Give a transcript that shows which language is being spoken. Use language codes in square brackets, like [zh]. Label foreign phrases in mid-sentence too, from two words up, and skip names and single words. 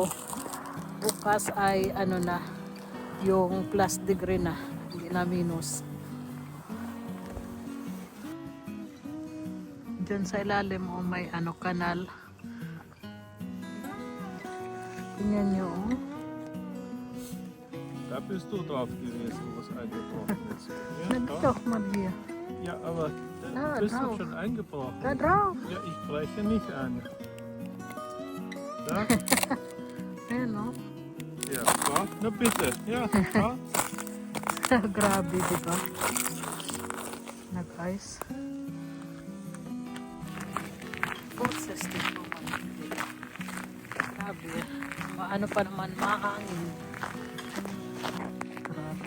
[tl] Bukas ay ano na, yung [en] plus degree [tl] na. Hindi na minus. Diyan sa ilalim o may ano kanal. Tingnan nyo. [de] Da bist du drauf gewesen, wo es eingebrochen ist. Ja, [tl] Nandito, Maria. [de] ja aber Da bist drauf. du schon eingebrochen? Da drauf. Ja, ich breche nicht an. Da? [tl] Ayan o. [de] Ja, da? Na bitte. Ja, da? [tl] Grabe, diba? Nag-ice. Boses dito. Grabe. Ano pa naman, mahangin. Grabe.